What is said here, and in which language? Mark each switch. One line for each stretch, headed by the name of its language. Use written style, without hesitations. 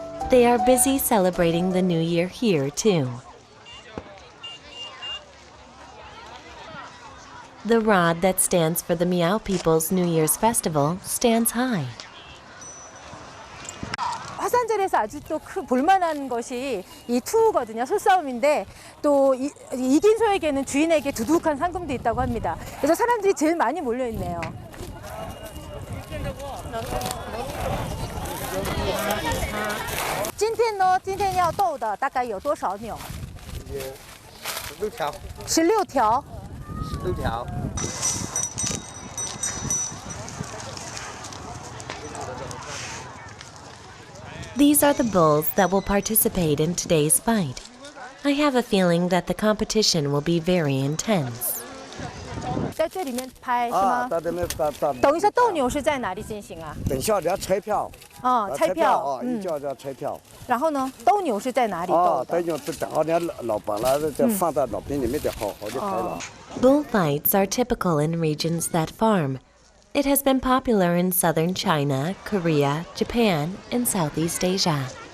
English: They are busy celebrating the New Year here too. The rod that stands for the Miao people's New Year's festival stands high.
Korean: 화산절에서 아주 또 볼만한 것이 이 투우거든요. 소싸움인데 또 이긴 소에게는 주인에게 두둑한 상금도 있다고 합니다. 그래서 사람들이 제일 많이 몰려 있네요.
Chinese: 今天呢，今天要斗的大概有多少扭 16条。 16条。 16条。
English: These are the bulls that will participate in today's fight. I have a feeling that the competition will be very intense.
Chinese: 在这里面拍是吗？到这边到。等一下，斗牛是在哪里进行啊？等下要拆票。拆票。叫拆票。然后呢，斗牛是在哪里斗的？斗牛是正好人家老板了，就放在老兵里面就好就开了。
English: Bullfights are typical in regions that farm. It has been popular in southern China, Korea, Japan, and Southeast Asia.